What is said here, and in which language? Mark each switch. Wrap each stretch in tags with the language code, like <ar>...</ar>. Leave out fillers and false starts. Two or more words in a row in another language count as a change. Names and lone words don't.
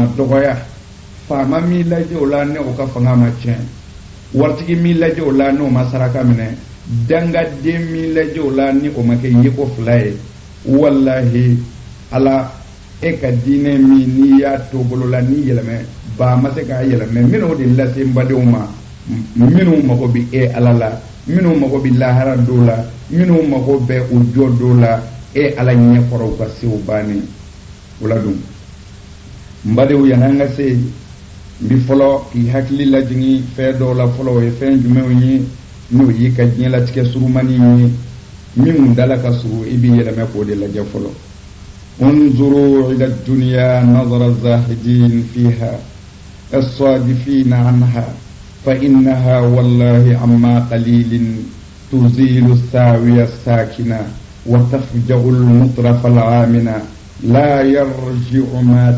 <bm>dɔgɔya faama min lajɛ o la ni o ka fanga ma tiɲɛ waritigi min lajɛ o la ni o ma saraka minɛ dangaden min lajɛ o la ni o ma kɛ yeko fila ye wallahi ala e ka diinɛ min n'i y'a to bolo la ni yɛlɛmɛ ba ma se k'a yɛlɛmɛ n bɛn'o de lase n badenw ma minnu mago bɛ e ala la minnu mago bɛ lahara dɔw la minnu mago bɛ o jɔ dɔw la e ala ɲɛkɔrɔw ka se o bannen o la dun n badenw yan'an ka se n bi fɔlɔ k'i hakili lajigin fɛn dɔw la fɔlɔ o ye fɛn jumɛnw ye n'o y'i ka diɲɛlatigɛ surumani ye min dala ka surun i b'i yɛlɛmɛ k'o de lajɛ fɔlɔ</bm> <ar>انظروا إلى الدنيا نظر الزاهدين فيها الصادفين عنها فإنها والله عما قليل تزيل الساوية الساكنة وتفجأ المطرف العامنة لا يرجع ما</ar>